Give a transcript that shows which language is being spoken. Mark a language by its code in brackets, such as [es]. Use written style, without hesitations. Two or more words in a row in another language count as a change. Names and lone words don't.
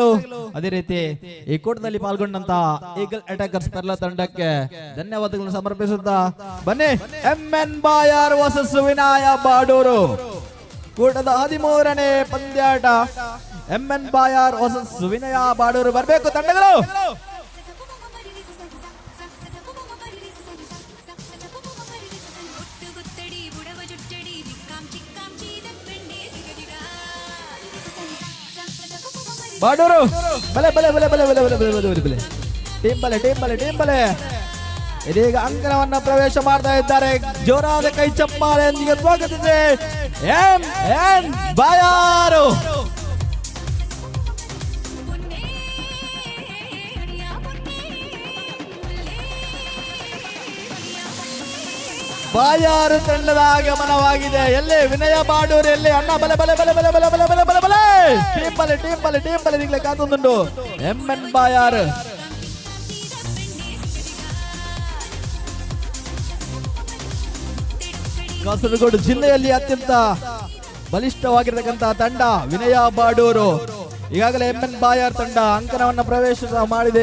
[kn] ಅದೇ ರೀತಿ ಈ ಕೂಟದಲ್ಲಿ ಪಾಲ್ಗೊಂಡಂತಹ ಈಗಲ್ ಅಟ್ಯಾಕರ್ಸ್ ಪೆರ್ಲಾ ತಂಡಕ್ಕೆ ಧನ್ಯವಾದಗಳನ್ನು ಸಮರ್ಪಿಸುತ್ತಾ ಬನ್ನಿ. MN ಬಾಯರ್ ವರ್ಸಸ್ ವಿನಯ ಬಾಡೂರು ಕೂಟದ 13ನೇ ಪಂದ್ಯಾಟ. MN ಬಾಯರ್ ವರ್ಸಸ್ ವಿನಯ ಬಾಡೂರು. ಬರಬೇಕು ತಂಡಗಳು. [tcy] ಬಾಡೂರು ಬಲೆ ಬಲೆ ಬಲೆ ಬಲೆ ಬಲೆ ಬಲೆ ಬಲೆ ಬಲೆ ಬಲೆ ಟೀಮ್ ಬಲೆ. [kn] ಇದೀಗ ಅಂಕಣವನ್ನ ಪ್ರವೇಶ ಮಾಡ್ತಾ ಇದ್ದಾರೆ. ಜೋರಾದ ಕೈ ಚಪ್ಪಾಳೆಯೊಂದಿಗೆ ಸ್ವಾಗತಿಸಿದೆ MN ಬಾಯಾರು. ಬಾಯಾರು ತಂಡದ ಆಗಮನವಾಗಿದೆ. ಎಲ್ಲಿ ವಿನಯ ಬಾಡೂರು, ಎಲ್ಲಿ ಅಣ್ಣ [tcy] ಬಲೆ ಬಲೆ ಬಲೆ ಬಲೆ ಬಲೆ ಬಲೆ ಬಲೆ ಬಲೆ ಬಲೆ ಟೀಮ್ ಬಲೆ ಈಗಲೇ ಕಾತೊಂದುಂಟು. [kn] MN ಬಾಯಾರು ಕಾಸರಗೋಡು ಜಿಲ್ಲೆಯಲ್ಲಿ ಅತ್ಯಂತ ಬಲಿಷ್ಠವಾಗಿರತಕ್ಕಂತಹ ತಂಡ ವಿನಯ ಬಾಡೂರು. ಈಗಾಗಲೇ MN ಬಾಯಾರ್ ತಂಡ ಅಂಕಣವನ್ನ ಪ್ರವೇಶ ಮಾಡಿದೆ.